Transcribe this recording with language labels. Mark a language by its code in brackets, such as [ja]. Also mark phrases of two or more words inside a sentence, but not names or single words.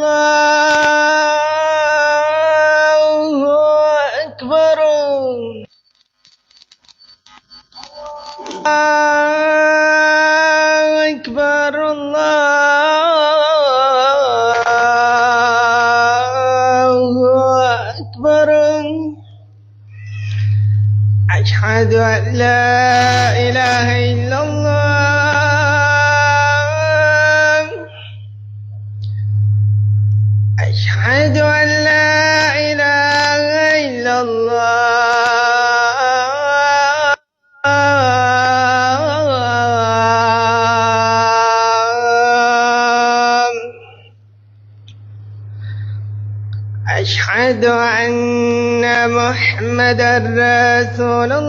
[ar] الله أكبر، الله أكبر، الله أكبر. أشهد أن لا إله إلا الله, أشهد أن لا إله إلا الله، أشهد أن محمدا رسول